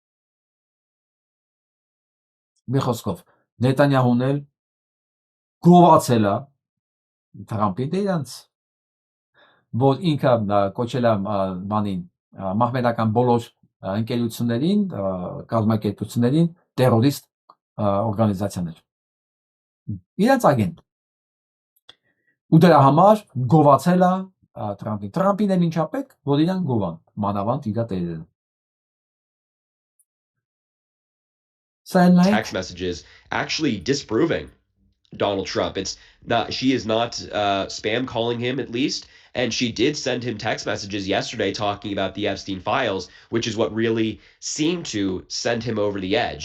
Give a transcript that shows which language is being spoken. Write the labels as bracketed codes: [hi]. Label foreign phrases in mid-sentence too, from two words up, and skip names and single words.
[hy] Մի խոսքով Նետանյահուն էլ գովացել է Թրամփի դերանց, որ ինքը կոչել է բանին մահմեդական բոլոր ընկերություններին, կազմակերպություններին տերորիստ օրգանիզացիաներ։ Իրենց ագենտ։ Ու դրա համար գովացել է Թրամփին։ Թրամփին էլ ինչա պետք, որ իրան գովան, մանավանդ իր տերերը։ [en] Text messages actually disproving Donald Trump. It's not, she is not spam calling him at least. And she did send him text messages yesterday talking about the Epstein files, which is what really seemed to send him over the edge.